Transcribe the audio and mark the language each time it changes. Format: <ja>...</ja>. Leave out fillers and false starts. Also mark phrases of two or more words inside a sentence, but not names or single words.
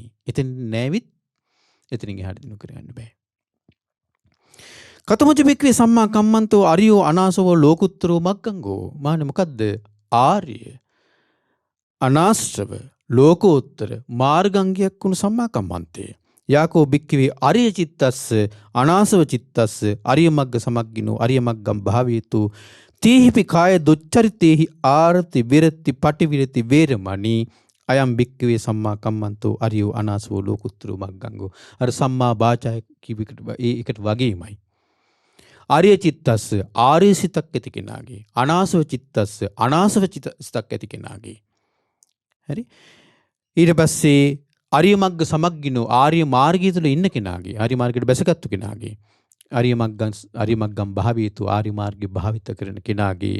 <si>එතෙන් නැවිත් එතනින් එහාට දිනු කරගන්න බෑ.</si> <pi>කතමොච බික්කවේ සම්මා කම්මන්තෝ අරියෝ අනාසවෝ ලෝකුත්තරෝ මග්ගංගෝ.</pi> <si>මහණනි මොකද්ද? ආර්ය අනාශ්‍රව ලෝකෝත්තර මාර්ගාංගයක් වුණු සම්මා කම්මන්තේ.</si> <pi>යාකෝ බික්කවේ අරිය චිත්තස්ස අනාසව චිත්තස්ස අරිය මග්ග සමග්ගිනෝ අරිය මග්ගම් භාවේතු තීහිපි කාය දුච්චරිතේහි ආරති විරති පටිවිරති වේරමණී අයම් බික්කවේ සම්මා කම්මන්තෝ අරියෝ අනාසවෝ ලෝකුත්තරෝ මග්ගංගෝ.</pi> <si>අර සම්මා වාචා කිවිකට ඒකට වගේමයි.</si> <pi>ආර්ය චිත්තස්ස</pi> <si>ආර්ය සිතක් ඇති කෙනාගේ</si> <pi>අනාසව චිත්තස්ස</pi> <si>අනාසව සිතක් ඇති කෙනාගේ. හරි. ඊට පස්සේ</si> <pi>ආර්ය මග්ග සමග්ගිනෝ</pi> <si>ආර්ය මාර්ගය තුල ඉන්න කෙනාගේ ආර්ය මාර්ගයට බැසගත්තු කෙනාගේ</si> <pi>ආර්ය මග්ගම් භාවීතු</pi> <si>ආර්ය මාර්ගය භාවිත කරන කෙනාගේ.</si>